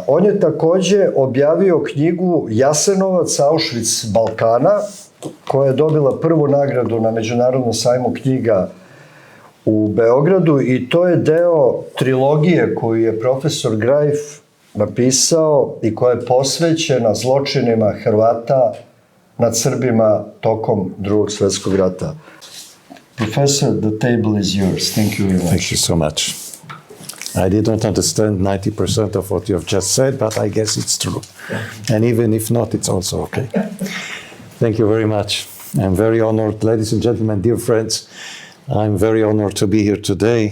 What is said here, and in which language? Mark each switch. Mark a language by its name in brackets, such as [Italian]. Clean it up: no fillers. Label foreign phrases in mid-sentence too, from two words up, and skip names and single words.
[Serbian] On je takođe objavio knjigu Јасеновац, Aушвиц Balkana, koja je dobila prvu nagradu na Međunarodnom sajmu knjiga u Beogradu i to je deo trilogije koju je profesor Gрајф napisao i koja je posvećena zločinima Hrvata nad Srbima tokom Drugog svjetskog rata. [English] Professor, the table is yours. Thank you very much. Thank you so much. I didn't understand 90% of what you have just said, but I guess it's true. And even if not, it's also okay. Thank you very much. I'm very honored, ladies and gentlemen, dear friends. I'm very honored to be here today.